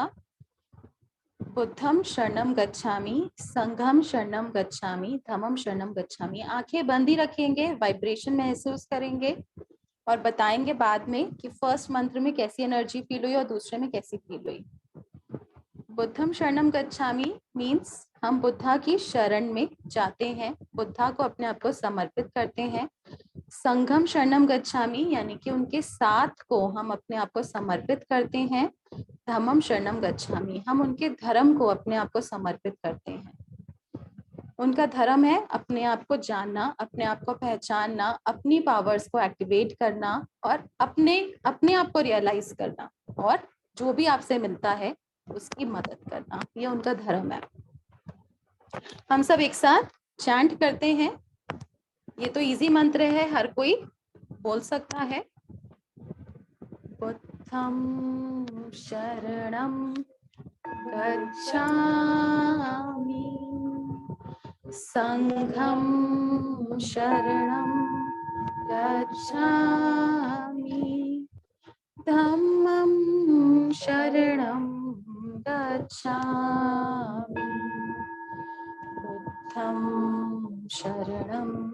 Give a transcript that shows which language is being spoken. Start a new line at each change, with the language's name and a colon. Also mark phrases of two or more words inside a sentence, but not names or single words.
Pali: बुद्धम शरणम गच्छामि, संघम शरणम गच्छामि, धम्मम शरणम गच्छामि।
Hindi: आंखें बंद ही रखेंगे, वाइब्रेशन महसूस करेंगे और बताएंगे बाद में कि फर्स्ट मंत्र में कैसी एनर्जी फील हुई और दूसरे में कैसी फील हुई।
Pali: बुद्धम शरणम गच्छामि
Hindi: मीन्स हम बुद्धा की शरण में जाते हैं, बुद्धा को अपने आप को समर्पित करते हैं।
Pali: संघम शरणम गच्छामि
Hindi: यानी कि उनके साथ को हम अपने आप को समर्पित करते हैं।
Pali: धम्मम शरणम गच्छामि,
Hindi: हम उनके धर्म को अपने आप को समर्पित करते हैं। उनका धर्म है अपने आप को जानना, अपने आप को पहचानना, अपनी पावर्स को एक्टिवेट करना और अपने आप को रियलाइज करना, और जो भी आपसे मिलता है उसकी मदद करना, ये उनका धर्म है। हम सब एक साथ चैंट करते हैं। ये तो इजी मंत्र है, हर कोई बोल सकता है।
Pali: बुद्धं शरणं गच्छामि, संघं शरणं गच्छामि, धम्मं शरणं गच्छामि, बुद्धं शरणं